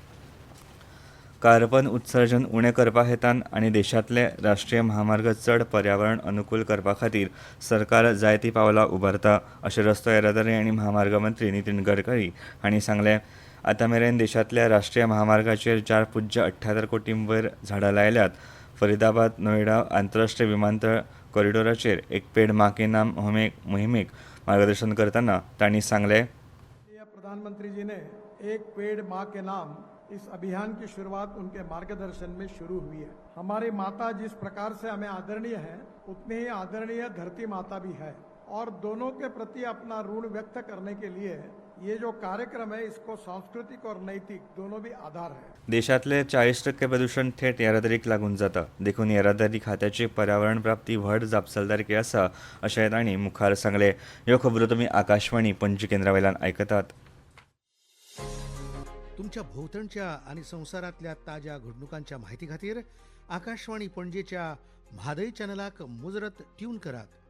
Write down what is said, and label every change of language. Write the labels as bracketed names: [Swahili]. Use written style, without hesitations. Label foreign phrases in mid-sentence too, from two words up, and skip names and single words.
[Konkani] कार्बन उत्सर्जन उणें करपा हेतान आनी देशांतले राष्ट्रीय महामार्ग चड पर्यावरण अनुकूल करपा खातीर सरकार जायतीं पावलां उबारता अशें रस्तो येरादारी आनी महामार्ग मंत्री नितीन गडकरी हांणी सांगलें. आतां मेरेन देशांतल्या राष्ट्रीय महामार्गाचेर 4.78 कोटी वयर झाडां लायल्यात. फरीदाबाद नोएडा आंतरराष्ट्रीय विमानतळ कॉरिडॉराचेर एक पेड माँ के नाम मोहिमेक मार्गदर्शन करतना तांणी सांगलें. [Hindi] प्रधानमंत्री जी ने एक पेड़ माँ के नाम इस अभियान की शुरुआत उनके मार्गदर्शन में शुरू हुई है. हमारी माता जिस प्रकार से हमें आदरणीय है, उतनी ही आदरणीय धरती माता भी है और दोनों के प्रति अपना ऋण व्यक्त करने के लिए ये जो कार्यक्रम है इसको सांस्कृतिक और नैतिक दोनों भी आधार है. [Konkani] देशांतले 40% प्रदूषण थेट येरादारीक लागून जाता. देखून येरादारी खात्याची पर्यावरण प्राप्ती व्हड जापसालदारकी आसा अशें तांणी मुखार सांगलें. ह्यो खबरो तुमी आकाशवाणी पणजी केंद्रा वयल्यान आयकतात. तुमच्या भोवतणच्या आणि संसारातल्या ताज्या घडणुकांच्या म्हायती खातीर आकाशवाणी पणजेच्या म्हादय चॅनलाक मुजरत ट्यून करात.